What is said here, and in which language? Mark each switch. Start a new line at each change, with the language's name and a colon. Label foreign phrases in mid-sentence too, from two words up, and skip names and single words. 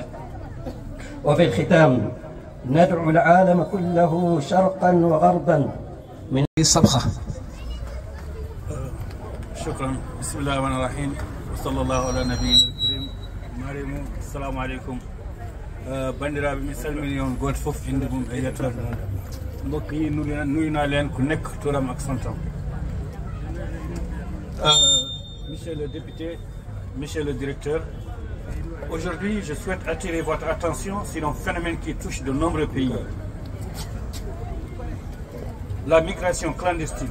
Arabic: وفي الختام ندعو العالم كله شرقا وغربا من الصبخة. شكرا. بسم الله الرحمن الرحيم وصلى الله على نبينا الكريم. مريم السلام عليكم.
Fula: bandiraɓe mi salmini on goto foof inde mum e yettode mum.
Wolof: mbokk yi nuyuna leen ku nekk turam ak santam.
French: Monsieur le député, monsieur le directeur, aujourd'hui je souhaite attirer votre attention sur un phénomène qui touche de nombreux pays. La migration clandestine.